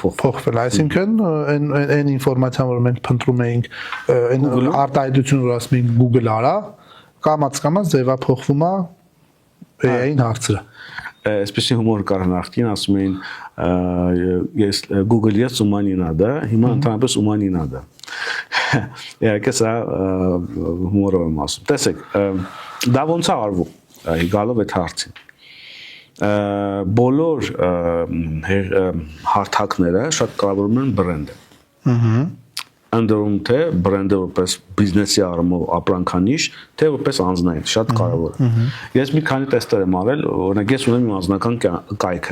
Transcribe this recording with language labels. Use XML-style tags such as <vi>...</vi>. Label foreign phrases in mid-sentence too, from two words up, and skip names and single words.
<hy>փոխվել։ Այսինքն այն ինֆորմացիան, որ մենք փնտրում էինք, այն արտահայտությունը, որ ասում ենք Google արա, կամաց ձևափոխվում է AI-ին հարցը։ Այսպեսի հումոր կար նախկին, ասում էին ես Google ես</hy> <ru>ума не надо,</ru> <hy>հիմա ընդհանրապես</hy> <ru>ума не надо։</ru> <hy>Իհարկե սա հումորով եմ ասում։ Տեսեք, դա ոնց է արվում, գալով այդ հարցին։ Բոլոր հարթակները շատ կարևորում են բրենդը։ Ընդրում թե բրենդը որպես բիզնեսի առումով ապրանքանիշ, թե որպես անձնային, շատ կարևոր է։ Ես մի քանի տեստեր եմ արել, օրինակ ես ունեմ իմ անձնական կայքը</hy>